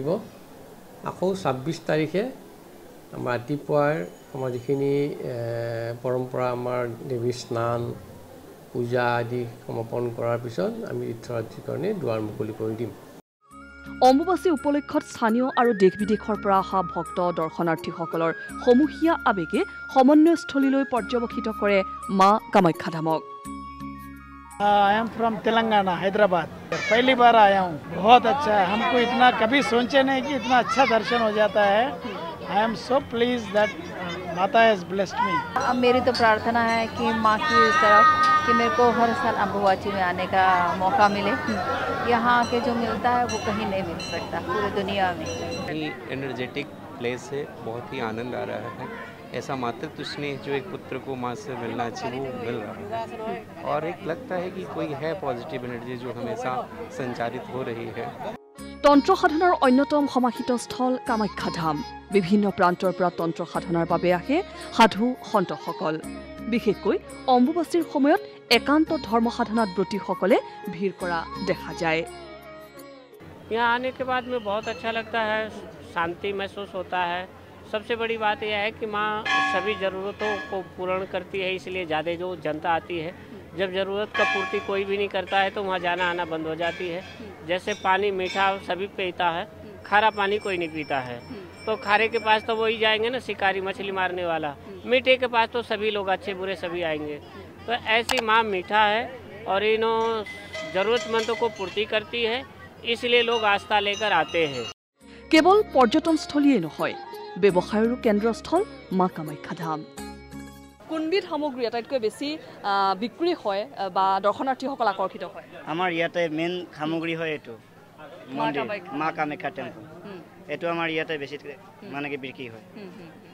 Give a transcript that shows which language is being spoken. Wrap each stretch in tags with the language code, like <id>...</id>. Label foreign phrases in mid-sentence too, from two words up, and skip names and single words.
<as>আকৌ 26 তাৰিখে আমাৰ ৰাতিপুৱাৰ আমাৰ যিখিনি পৰম্পৰা আমাৰ দেৱীৰ স্নান, পূজা আদি সমাপন কৰাৰ পিছত আমি তীৰ্থযাত্ৰীৰ কাৰণে দুৱাৰ মুকলি কৰি দিম। অম্বুবাচী উপলক্ষত স্থানীয় আৰু দেশ বিদেশৰ পৰা অহা ভক্ত দৰ্শনাৰ্থীসকলৰ সমূহীয়া আৱেগে সমন্বয়স্থলীলৈ পৰ্যবেক্ষিত কৰে মা কামাখ্যা ধামক।</as> <en>I am from Telangana, Hyderabad.</en> <hi>पहली बार आया हूँ, बहुत अच्छा है। हमको इतना कभी सोचे नहीं कि इतना अच्छा दर्शन हो जाता है।</hi> <en>I am so pleased that Mata has blessed me.</en> <hi>अब मेरी तो प्रार्थना है कि माँ की तरफ कि मेरे को हर साल अम्बुबाची में आने का मौका मिले। यहाँ आके जो मिलता है वो कहीं नहीं मिल सकता पूरी दुनिया में।</hi> <en>energetic place</en> <hi>है, बहुत ही आनंद आ रहा है। ऐसा मातृत्व स्नेह जो एक पुत्र को माँ से मिलना चाहिए वो मिल रहा है और एक लगता है कि कोई है</hi> <en>positive energy</en> <hi>जो हमेशा संचारित हो रही है।</hi> <as>তন্ত্ৰ সাধনাৰ অন্যতম সমাহিত স্থল কামাখ্যা ধাম। বিভিন্ন প্ৰান্তৰ পৰা তন্ত্ৰ সাধনাৰ বাবে আহে সাধু সন্তসকল। বিশেষকৈ অম্বুবাচীৰ সময়ত একান্ত ধৰ্ম সাধনাত ব্ৰতীসকলে ভিৰ কৰা দেখা যায়।</as> <hi>यहाँ आने के बाद में बहुत अच्छा लगता है, शांति महसूस होता है। सबसे बड़ी बात यह है कि माँ सभी ज़रूरतों को पूर्ण करती है, इसलिए ज़्यादा जो जनता आती है। जब ज़रूरत का पूर्ति कोई भी नहीं करता है तो वहाँ जाना आना बंद हो जाती है। जैसे पानी मीठा सभी पीता है, खारा पानी कोई नहीं पीता है। तो खारे के पास तो वही जाएंगे ना, शिकारी मछली मारने वाला। मीठे के पास तो सभी लोग अच्छे बुरे सभी आएंगे। तो ऐसी माँ मीठा है और इन्हों ज़रूरतमंदों को पूर्ति करती है, इसलिए लोग आस्था लेकर आते हैं।</hi> <as>কেৱল পৰ্যটনস্থলীয়ে নহয়, ব্যৱসায়ৰো কেন্দ্ৰস্থল মা কামাখ্যা ধাম। কোনবিধ সামগ্ৰী আটাইতকৈ বেছি বিক্ৰী হয় বা দৰ্শনাৰ্থীসকল আকৰ্ষিত হয়? আমাৰ ইয়াতে মেইন সামগ্ৰী হয় এইটো মন্দিৰ মা কামাখ্যা টেম্পল। এইটো আমাৰ ইয়াতে বেছি মানে কি বিক্ৰী হয়।</as>